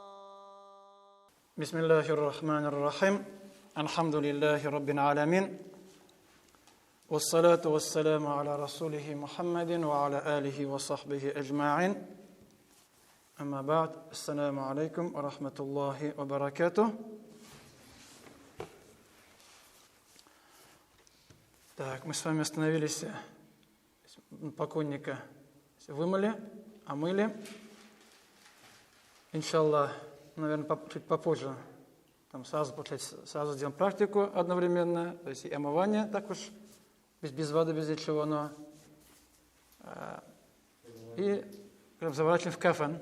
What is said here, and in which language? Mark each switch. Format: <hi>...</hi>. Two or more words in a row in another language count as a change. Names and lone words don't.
<ar>بسم الله الرحمن الرحيم. الحمد لله رب العالمين. والصلاة والسلام على رسوله محمد وعلى آله وصحبه أجمعين. أما بعد. السلام عليكم ورحمة الله وبركاته.</ar> <ru>Так, мы с вами остановились, покойника вымыли, омыли. Иншаллах, наверное, чуть попозже. Там сразу сделаем практику одновременно, то есть и омывание, так уж, без воды, без ничего, но и заворачиваем в кафан.</ru>